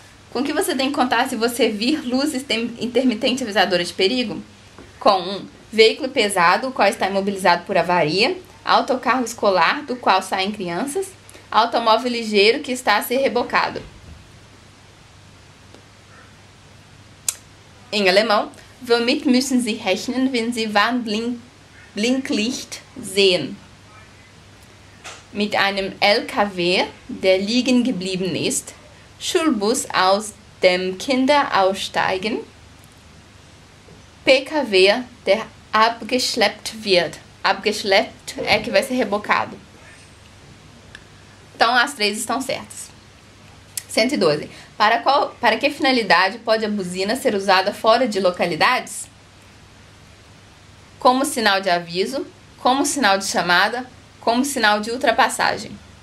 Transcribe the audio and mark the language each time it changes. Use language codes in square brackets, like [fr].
[pt] Com que você tem que contar se você vir luz intermitente avisadora de perigo? Com um veículo pesado, o qual está imobilizado por avaria, autocarro escolar, do qual saem crianças, automóvel ligeiro que está a ser rebocado. Em alemão, [de] womit müssen Sie rechnen, wenn Sie Warnblinklicht sehen? Mit einem LKW, der liegen geblieben ist, Schulbus, aus dem Kinder aussteigen, PKW, der abgeschleppt wird. [pt] Abgeschleppt é que vai ser rebocado. Então, as três estão certas. 112. Para que finalidade pode a buzina ser usada fora de localidades? Como sinal de aviso, como sinal de chamada, como sinal de ultrapassagem.